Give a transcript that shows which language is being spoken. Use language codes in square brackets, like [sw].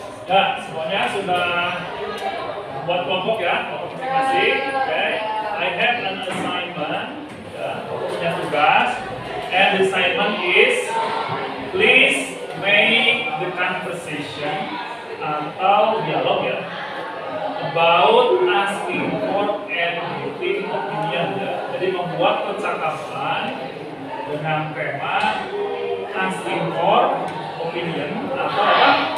[id] Nah, semuanya sudah buat kelompok ya, kelompok masing-masing. [en] Oke. I have an assignment. [id] Ya, punya tugas. [en] And the assignment is please make the conversation atau dialog ya about asking for and giving opinion ya. [id] Jadi membuat percakapan dengan tema asking for opinion atau apa?